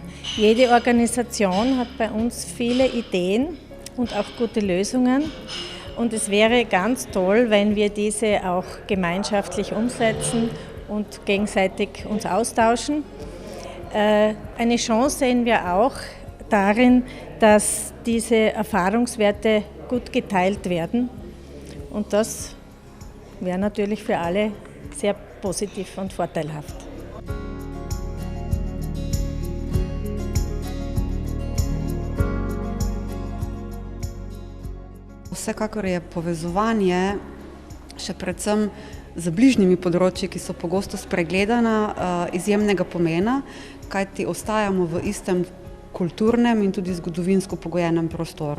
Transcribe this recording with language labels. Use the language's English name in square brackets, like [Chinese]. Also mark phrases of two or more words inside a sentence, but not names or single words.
[German] Jede Organisation hat bei uns viele Ideen und auch gute Lösungen und es wäre ganz toll, wenn wir diese auch gemeinschaftlich umsetzen und gegenseitig uns austauschen. Eine Chance sehen wir auch darin, dass diese Erfahrungswerte gut geteilt werden und das wäre natürlich für alle sehr positiv und vorteilhaft. [Slovenian] Vsekakor je povezovanje še predvsem z bližnjimi področji, ki so pogosto spregledana, izjemnega pomena, kajti ostajamo v istem kulturnem in tudi zgodovinsko pogojenem prostoru.